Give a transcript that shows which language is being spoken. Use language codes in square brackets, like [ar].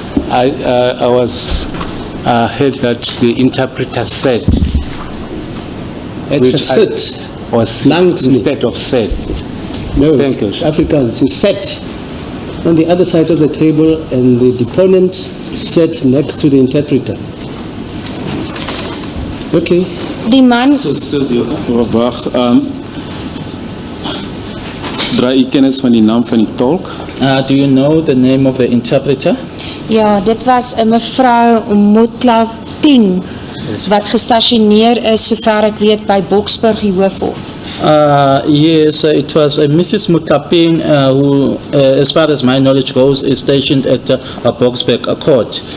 [en] I was heard that the interpreter said, It's a sit. or sit [af] Langs me. [en] instead of said. No, Thank you. it's Afrikaans. He sat on the other side of the table and the deponent sat next to the interpreter. Okay. [af] Die man, Wag, draai jy kennis van die naam van die tolk? [en] Do you know the name of the interpreter? [af] ja, dit was 'n mevrou Motlaping wat gestasioneer is sover ek weet by Boksburg die Hoofhof. [en] Yes, it was Mrs. Mutlaping who, as far as my knowledge goes, is stationed at Boksburg Court.